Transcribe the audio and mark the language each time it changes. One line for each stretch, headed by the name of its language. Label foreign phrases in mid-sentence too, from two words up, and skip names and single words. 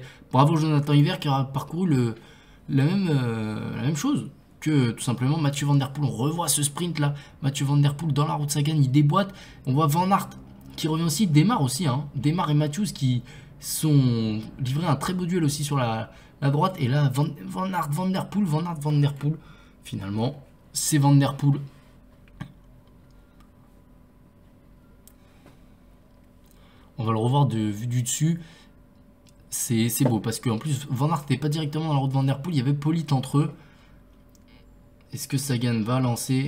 French: Bravo Jonathan Hiver qui aura parcouru la même chose que tout simplement Mathieu Van Der Poel. On revoit ce sprint là. Mathieu Van Der Poel dans la route Sagan, il déboîte. On voit Van Aert qui revient aussi. Démare aussi. Hein. Démare et Matthews qui sont livrés un très beau duel aussi sur la droite. Et là, Van Aert, Van Der Poel, Van Aert, Van Der Poel. Finalement, c'est Van Der Poel. On va le revoir de vue du dessus. C'est beau parce qu'en plus, Van Aert n'était pas directement dans la route Van Der Poel. Il y avait Politt entre eux. Est-ce que Sagan va lancer?